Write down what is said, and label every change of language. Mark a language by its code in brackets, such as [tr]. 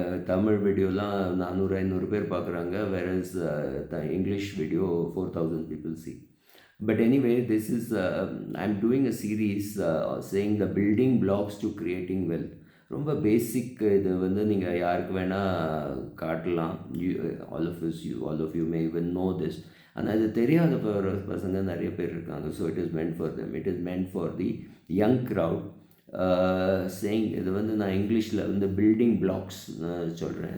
[ta] தமிழ் வீடியோலாம் 400 500 பேர் பார்க்குறாங்க. Whereas English video [en] 4000 people see. But anyway, this is I'm doing a series saying the building blocks to creating wealth. [ta] ரொம்ப பேசிக். இது வந்து நீங்கள் யாருக்கு வேணால் காட்டலாம். [en] All of you may even know this. [ta] ஆனால் இது தெரியாத பசங்க நிறைய பேர் இருக்காங்க. [en] So it is meant for them. It is meant for the young crowd. [ta] Saying இது வந்து நான் இங்கிலீஷில் வந்து பில்டிங் பிளாக்ஸ் சொல்கிறேன்.